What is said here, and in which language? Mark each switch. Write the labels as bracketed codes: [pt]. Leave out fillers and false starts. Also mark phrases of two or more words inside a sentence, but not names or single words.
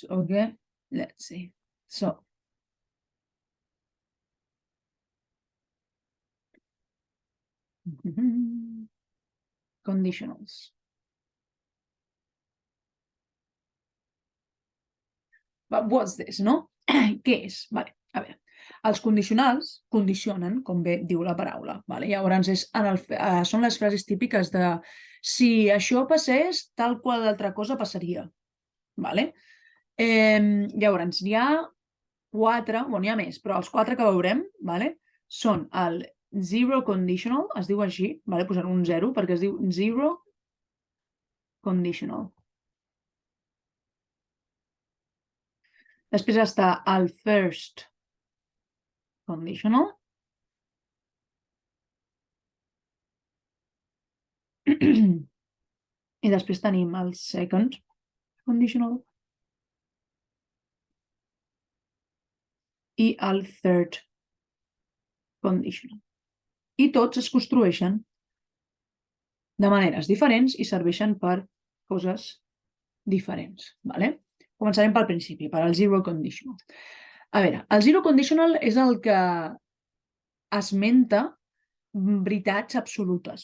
[en] Okay, let's see. So, conditionals. But what's this, [ca] no? Què és? Vale, a veure. Els condicionals condicionen, com bé diu la paraula. Vale? Llavors, són les frases típiques de si això passés, tal qual altra cosa passaria. Vale? Llavors, n'hi ha quatre, bueno, n'hi ha més, però els quatre que veurem, vale, són el [en] zero conditional, [ca] es diu així, vale, posant un zero perquè es diu [en] zero conditional. [ca] Després està el [en] first conditional. [ca] I després tenim el [en] second conditional [ca] i el [en] third conditional. [ca] I tots es construeixen de maneres diferents i serveixen per coses diferents. Vale? Començarem pel principi, per al [en] zero conditional. [ca] A veure, el [en] zero conditional [ca] és el que esmenta veritats absolutes.